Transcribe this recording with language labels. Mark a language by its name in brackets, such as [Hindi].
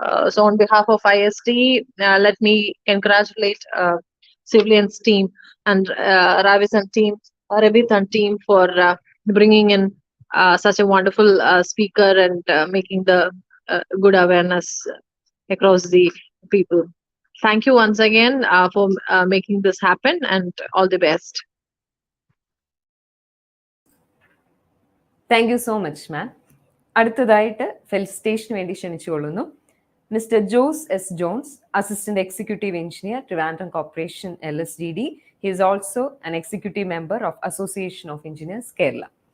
[English] So on behalf of IST, let me congratulate civilians team and Ravis and team, Ravith and team for bringing in such a wonderful speaker and making the good awareness across the people. Thank you once again for making this happen, and all the best. Thank you so much, ma'am. [Malayalam] അടുത്തതായിട്ട് ഫെലിസിറ്റേഷന് വേണ്ടി ക്ഷണിച്ചുകൊള്ളുന്നു mister Jose S John's, assistant executive engineer, Trivandrum corporation LSDD. [English] He is also an executive member of Association of Engineers, Kerala.